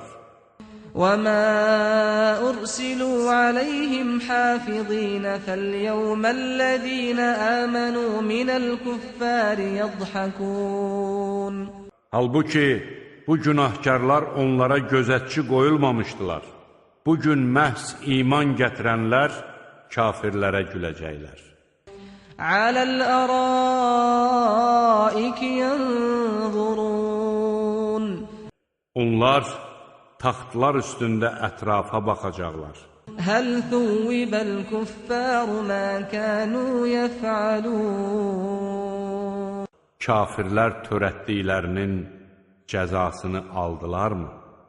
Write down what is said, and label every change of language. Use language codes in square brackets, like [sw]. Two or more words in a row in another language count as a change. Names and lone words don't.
[ar] وَمَا أُرْسِلُوا عَلَيْهِمْ حَافِظِينَ فَالْيَوْمَ الَّذِينَ آمَنُوا مِنَ الْكُفَّارِ يَضْحَكُونَ [az] Halbuki bu günahkarlar onlara gözətçi qoyulmamışdılar. Bugün məhz iman gətirənlər kafirlərə güləcəklər. [ar] عَلَى الْأَرَائِكِ يَنظُرُونَ [az] Onlar taxtlar üstündə ətrafa baxacaqlar. [ar] هَلْ ثُوِّبَ الْكُفَّارُ مَا كَانُوا يَفْعَلُونَ [az] Kafirlər törətdiklərinin cəzasını aldılarmı?